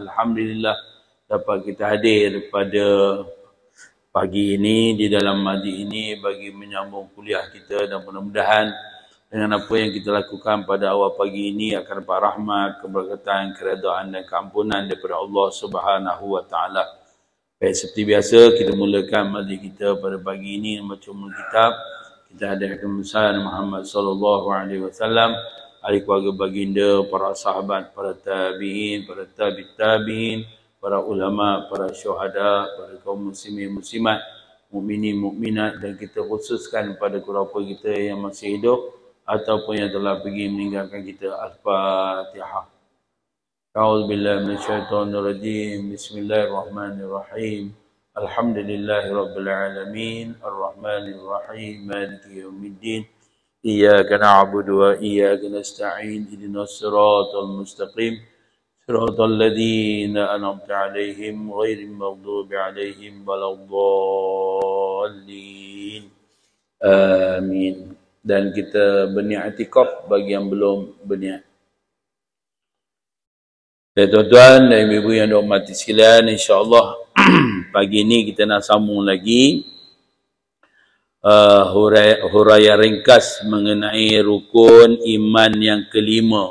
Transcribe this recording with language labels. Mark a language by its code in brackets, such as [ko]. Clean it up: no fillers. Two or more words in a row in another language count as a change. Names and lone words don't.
[ms] Alhamdulillah dapat kita hadir pada pagi ini di dalam majlis ini bagi menyambung kuliah kita dan mudah-mudahan dengan apa yang kita lakukan pada awal pagi ini akan dapat rahmat, keberkatan, keredaan dan keampunan daripada Allah [ar] سبحانه وتعالى. [ms] Baik, seperti biasa kita mulakan majlis kita pada pagi ini membaca kitab. Kita hadirkan besar Muhammad [ar] صلى الله عليه وسلم, [ms] ahli keluarga baginda, para sahabat, para tabi'in, para tabi'in para ulama, para syuhada, para kaum muslimin muslimat, mukminin mukminat, dan kita khususkan pada keluarga kita yang masih hidup ataupun yang telah pergi meninggalkan kita. Al-Fatihah. [ar] أعوذ بالله من الشيطان الرجيم. بسم الله الرحمن الرحيم. الحمد لله رب العالمين. الرحمن الرحيم. مالك يوم الدين. إياك نعبد وإياك نستعين. اهدنا الصراط المستقيم. صراط الذين أنعمت عليهم غير المغضوب عليهم ولا الضالين. Amin. [ms] Dan kita berniat i'tikaf bagi yang belum berniat. Tuan-tuan dan ibu-ibu yang dirahmati sekalian, insya-Allah pagi ini kita nak sambung lagi huraian ringkas mengenai rukun iman yang kelima.